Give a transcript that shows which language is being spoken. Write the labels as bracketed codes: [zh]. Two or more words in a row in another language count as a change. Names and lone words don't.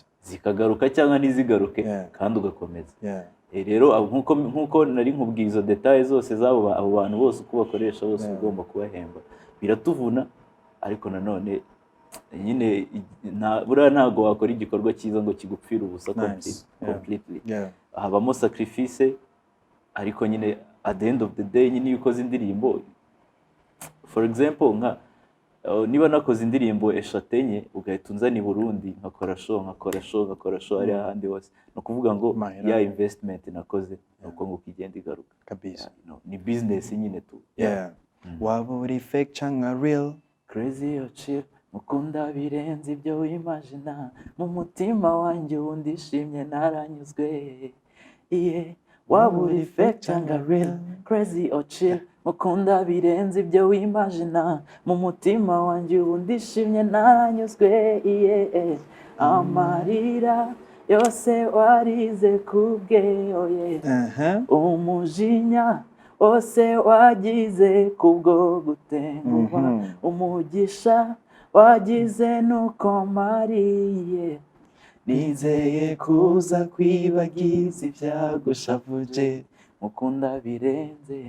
[rw] zikagaruka cyangwa ntizigaruke, kandi ugakomeza. Rero nkuko nari nkubwiye izo details zose zabo abo bantu bose uko bakoresha bose ugomba kubahemba, biratuvuna. Ariko nanone nyine ntago wakora igikorwa cyiza ngo kigupfira ubusa completely. Habamo sacrifice, ariko nyine [en] at the end of the day [rw] nyine ukoze indirimbo, [en] for example [rw] niba nakoze indirimbo 3 enye ugahita unzana i Burundi nkakora show ari ahandi hose, no kuvuga ngo ya investment nakoze nuko ngo kigenda igaruka kabisa. Ni business nyine tu. Waba uri fake cyangwa real, [en] crazy or chill, [rw] mukunda birenze ibyo wimagina, mu mutima wanjye undishimye naranyuzwe. Waba uri fake cyangwa real, [en] crazy or chill, [rw] mukunda birenze ibyo wimagina, mu mutima wanjye undishimye naranyuzwe. Amarira yose warize kubwe, umujinya wose wagize kubwo gutenguha, umugisha wagize nuko mariye, nizeye kuza kwibagiza ibyagushavuje, mukunda birenze.